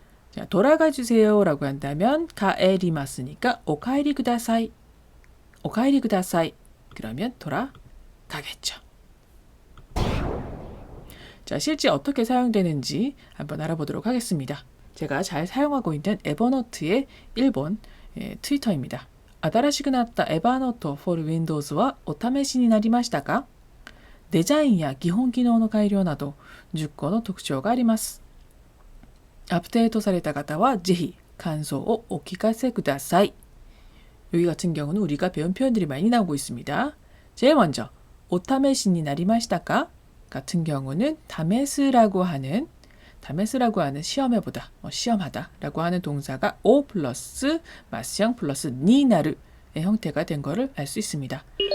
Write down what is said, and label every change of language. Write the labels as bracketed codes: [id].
[ko] 자, 돌아가 주세요 라고 한다면 가에리마스니까 오카에리 쿠다사이. 오카에리 쿠다사이. 그러면 돌아가겠죠. 자, 실제 어떻게 사용되는지 한번 알아보도록 하겠습니다. 제가 잘 사용하고 있는 에버노트의 일본 트위터입니다. [ja] 新しくなったエバーノート for Windows はお試しになりましたか？デザインや基本機能の改良など10個の特徴があります。アップデートされた方はぜひ感想をお聞かせください. [ko] 여기 같은 경우는 우리가 배운 표현들이 많이 나오고 있습니다. 제일 먼저 오타메시니 나리마시다까 같은 경우는 다메스라고 하는 시험해보다, 시험하다 라고 하는 동사가 오 플러스 마스형 플러스 니나르의 형태가 된 거를 알 수 있습니다.